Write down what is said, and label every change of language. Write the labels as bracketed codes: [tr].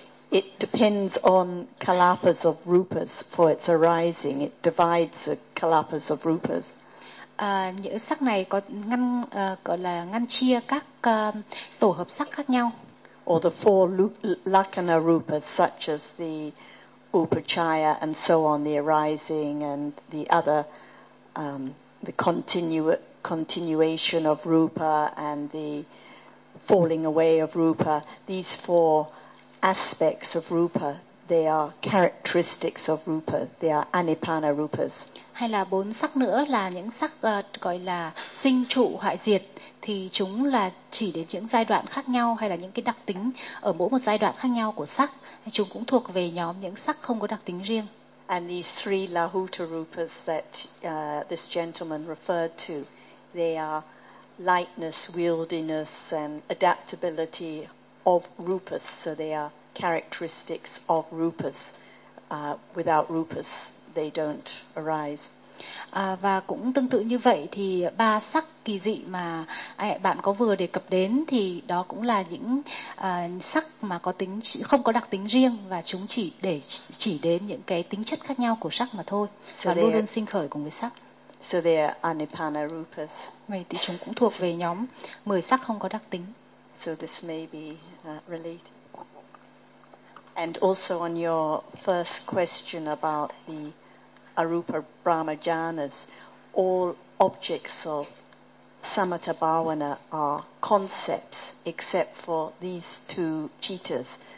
[en] It depends on kalapas of rupas for its arising. It divides the kalapas of rupas. [vi] Những sắc này có ngăn gọi là ngăn chia các tổ hợp sắc khác nhau. [en] Or the four lakana rupas, such as the upachaya and so on, the arising and the other, the continuation of rupa and the falling away of rupa. These four aspects of rupa, they are characteristics of rupa, they are anipana rupas. [vi] Hay là bốn sắc nữa là những sắc gọi là sinh trụ hoại diệt, thì chúng là chỉ đến những giai đoạn khác nhau hay là những cái đặc tính ở mỗi một giai đoạn khác nhau của sắc, chúng cũng thuộc về nhóm những sắc không có đặc tính riêng. [en] And these three lahuta rupas that this gentleman referred to, they are lightness, wieldiness and adaptability of rupas, so they are characteristics of rupas. Without rupas, they don't arise. [vi] Và cũng tương tự như vậy thì ba sắc kỳ dị mà bạn có vừa đề cập đến thì đó cũng là những sắc mà có tính không có đặc tính riêng và chúng chỉ để chỉ đến những cái tính chất khác nhau của sắc mà thôi và luôn luôn sinh khởi cùng với sắc. [en] So they are anipana rupas. [vi] Vậy thì chúng cũng thuộc về nhóm 10 sắc không có đặc tính. [en] So this may be related. And also on your first question about the arupa brahmajanas, all objects of samatha bhavana are concepts except for these two cheetahs.